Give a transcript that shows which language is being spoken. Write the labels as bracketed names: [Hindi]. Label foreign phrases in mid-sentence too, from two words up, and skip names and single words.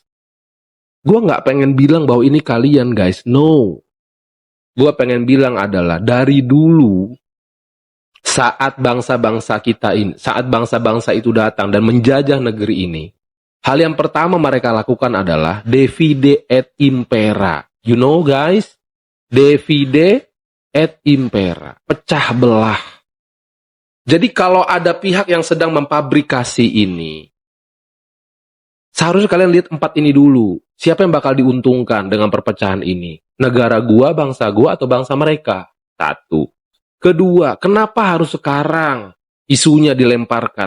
[Indonesian] Gue nggak pengen bilang bahwa ini kalian [English] guys, no. [Indonesian] Gue pengen bilang adalah dari dulu saat bangsa-bangsa kita ini, saat bangsa-bangsa itu datang dan menjajah negeri ini, hal yang pertama mereka lakukan adalah [Latin] divide et impera. [English] You know guys, [Latin] divide et impera, [Indonesian] pecah belah. Jadi kalau ada pihak yang sedang memfabrikasi ini, seharusnya kalian lihat 4 ini dulu. Siapa yang bakal diuntungkan dengan perpecahan ini? Negara gua, bangsa gua, atau bangsa mereka? 1. Kedua, kenapa harus sekarang isunya dilemparkan?